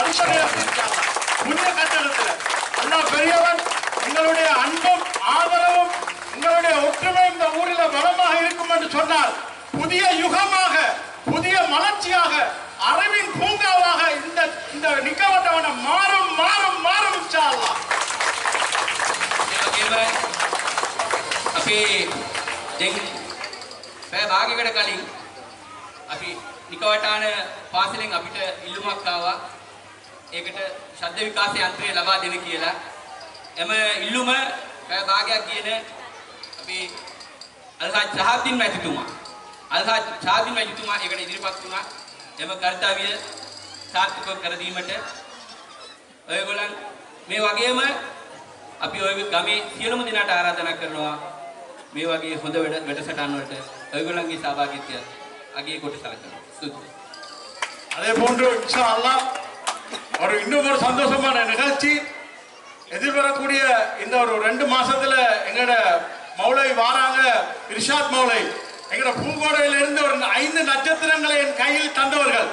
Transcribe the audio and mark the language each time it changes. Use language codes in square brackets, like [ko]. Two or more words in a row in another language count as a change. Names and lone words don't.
[ta] அடுத்த [ar] إن شاء الله [ta] புதிய கட்டடத்துல அல்லாஹ் பெரியவன். உங்களுடைய அன்பும் ஆதரவும் உங்களுடைய ஒற்றுமை இந்த ஊரில் பலமாக இருக்கும் என்று சொன்னால் புதிய யுகமாக புதிய மலர்ச்சியாக அறிவின் பூங்காவாக இந்த நிக்கவட்டவன மாறும் மாறும் மாறும் [ar] إن شاء الله. [si] අපි දැන් පැය භාගයකට කලින් අපි නිකවටාන පාසලෙන් අපිට ඉල්ලුමක් ආවා. ඒකට ශබ්ද විකාශ යන්ත්‍රය ලබා දෙන්න කියලා. එම ඉල්ලුම පැය භාගයක් කියන අපි අල්හාජ් ෂහාබ්දීන් මැතිතුමා ඒකට ඉදිරිපත් වුණා. එම කර්තව්‍ය සාර්ථකව කර දීමට ඔයගොල්ලන් මේ වගේම අපි ඔය ගමේ සියලුම දෙනාට ආරාධනා කරනවා මේ වගේ හොඳ වැඩසටහන් වලට ඔයගොල්ලන්ගේ සහභාගීත්වය අගය කොට සලකනවා. ස්තුතියි. [ta] அதே போன்று [ar] إن شاء الله [ta] இன்னும் ஒரு சந்தோஷமான நிகழ்ச்சி எதிர்வரக்கூடிய இந்த ஒரு 2 மாசத்துல எங்கட மௌலை வாராங்க. இர்ஷாத் மௌலை எங்கட பூங்கோடையிலிருந்து ஒரு 5 நட்சத்திரங்களை என் கையில் தந்தவர்கள்.